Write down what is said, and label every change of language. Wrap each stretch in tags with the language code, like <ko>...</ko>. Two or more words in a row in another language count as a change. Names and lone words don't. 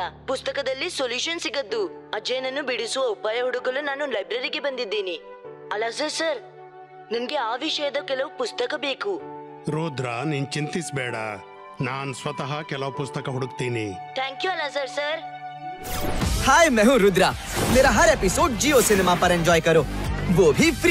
<kn>ಪುಸ್ತಕದಲ್ಲಿ ಸೊಲ್ಯೂಷನ್ ಸಿಗದ್ದು. ಅಜಯನನ್ನು ಬಿಡಿಸುವ ಉಪಾಯ ಹುಡುಕಲು ನಾನು ಲೈಬ್ರರಿಗೆ ಬಂದಿದ್ದೀನಿ. ಅಲ್ಲ ಸರ್, ನನ್ಗೆ ಆ ವಿಷಯದ ಕೆಲವು ಪುಸ್ತಕ ಬೇಕು. ರುದ್ರ, ನೀನ್ ಚಿಂತಿಸ್ಬೇಡ. ನಾನ್ ಸ್ವತಃ ಕೆಲವು ಪುಸ್ತಕ ಹುಡುಕ್ತೀನಿ.</kn> <en>thank you</en> <kn>ಅಲಾಜರ್ ಸರ್.</kn> <hi>हाय, मैं हूँ रुद्रा। मेरा हर एपिसोड जियो सिनेमा पर एंजॉय करो, वो भी फ्री।</hi>